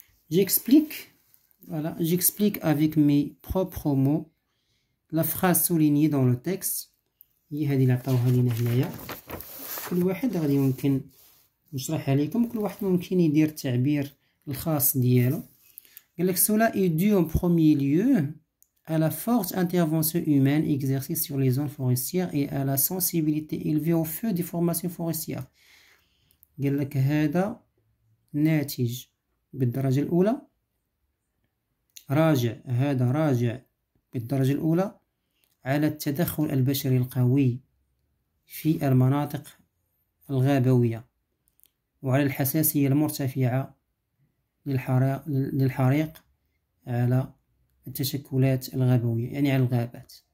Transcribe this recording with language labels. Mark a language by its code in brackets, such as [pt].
[fr] J'explique avec mes propres mots la phrase soulignée dans le texte. [ar] هي هذه اللي عطاوها لينا هنايا، كل واحد غادي ممكن نشرحها لكم، كل واحد ممكن يدير التعبير الخاص ديالو. قال لك [fr] cela est dû en premier lieu à la forte intervention humaine exercée sur les zones forestières et à la sensibilité élevée au feu des formations forestières. [ar] قال لك هذا ناتج بالدرجة الأولى، راجع بالدرجة الأولى على التدخل البشري القوي في المناطق الغابوية وعلى الحساسية المرتفعة للحريق على التشكلات الغابوية، يعني على الغابات.